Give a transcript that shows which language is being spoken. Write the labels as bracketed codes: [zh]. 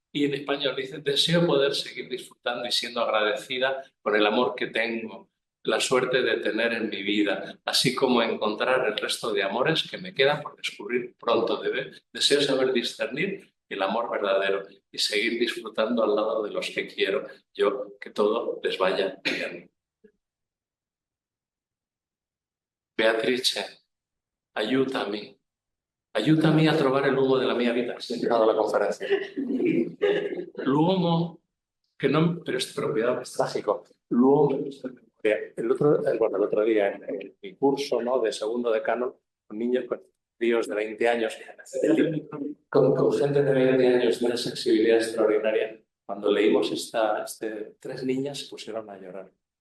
[es] Y en español dice, deseo poder seguir disfrutando y siendo agradecida por el amor que tengo, la suerte de tener en mi vida, así como encontrar el resto de amores que me quedan por descubrir pronto. Deseo saber discernir el amor verdadero y seguir disfrutando al lado de los que quiero, yo que todo les vaya bien. [it] Beatrice, aiutami a trovare l'uomo della mia vita. [es] Estoy llegando a la conferencia. L'uomo que no, pero cuidado, es trágico. L'uomo. El otro día en mi curso, ¿no? De segundo de canon, con niños, con críos de 20 años, con gente de 20 años de una sensibilidad extraordinaria, cuando leímos tres niñas se pusieron a llorar.